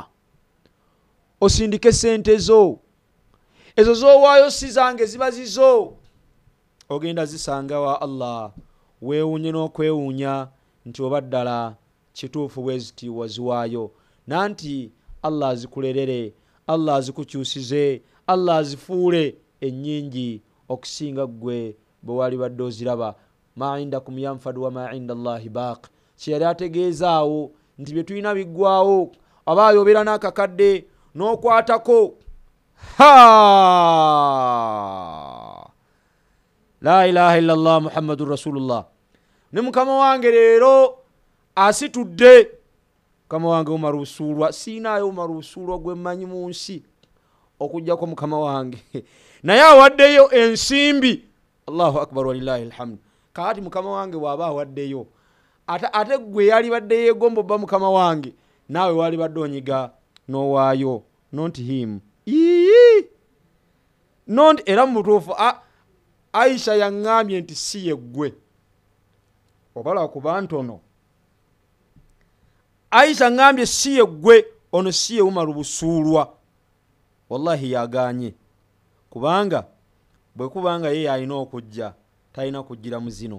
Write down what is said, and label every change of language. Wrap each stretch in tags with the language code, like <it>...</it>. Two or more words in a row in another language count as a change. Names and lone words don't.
<lg>Osindike sente zo, ezo z'owaayo si zange, ziba zizo, ogenda zisanga wa Allah. Weewuunye n'okwewuunya nti oba ddala kituufu bwe ziti waziwaayo, nanti Allah azikulerere, Allah azikukyusize, Allah azifuule ennyingi okusinga gwe bwe wali badde oziraba.</lg> <ar>ما عندكم ينفد وما عند الله باق.</ar> <lg>Kyeyali ategeezaawo nti bye tulina biggwaawo, abaayo obeera n'akakadde n'okwatako.</lg> <ar>لا إله إلا الله محمد رسول الله.</ar> <lg>Ne mukama wange leero asitudde, mukama wange Umar Usulwa, siinaayo Umar Usulwa gwe mmanyi mu nsi okujjako mukama wange naye awaddeyo ensimbi.</lg> <ar>الله أكبر ولله الحمد.</ar> <lg>Kaati mukama wange waba awaddeyo, ate gwe yali badde yeegomba obba mukama wange, naawe wali badde onyiga n'owaayo.</lg> <en>Not him.</en> <lg>Not era mutuufu Aisha yaŋŋambye nti si ye gwe, obala kuba ntono. Aisha ŋŋambye si ye gwe, ono si ye Umar Busuulwa. Wallahi yaganye, kubanga bwe kubanga ye alina okujja talina kujjira mu zino.</lg>